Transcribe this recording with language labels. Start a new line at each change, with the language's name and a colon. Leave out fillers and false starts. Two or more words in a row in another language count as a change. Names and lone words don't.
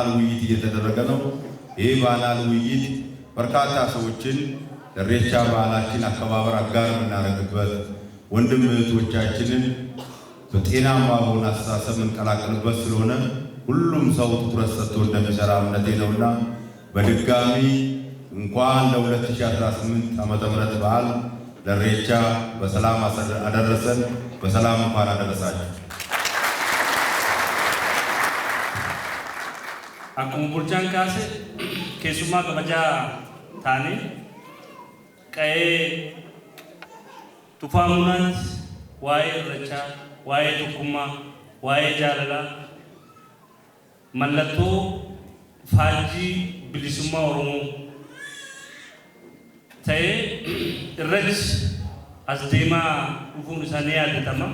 Amharic: ውይይት እየተደረገ ነው። ይህ ፓናል ውይይት በርካታ ሰዎችን ለኢሬቻ በዓላችን አከባበር አጋር የምናደርግበት፣ ወንድም እህቶቻችንን በጤናማ በሆነ አስተሳሰብ የምንቀላቀልበት ስለሆነ ሁሉም ሰው ትኩረት ሰጥቶ እንደሚሰራ እምነቴ ነውና በድጋሚ እንኳን ለ2018 ዓመተ ምህረት በዓል ለኢሬቻ በሰላም አደረሰን፣ በሰላም እንኳን አደረሳችሁ።
Oromo: akkuma bulchaan kaase keessummaa kabajaa taane qa'ee tufaamunaatti waa'ee irreechaa, waa'ee tokkummaa, waa'ee jaalalaa, mallattoo faajjii bilisummaa Oromoo ta'ee irreechi as deemaa dhufuun isaanii yaadatama.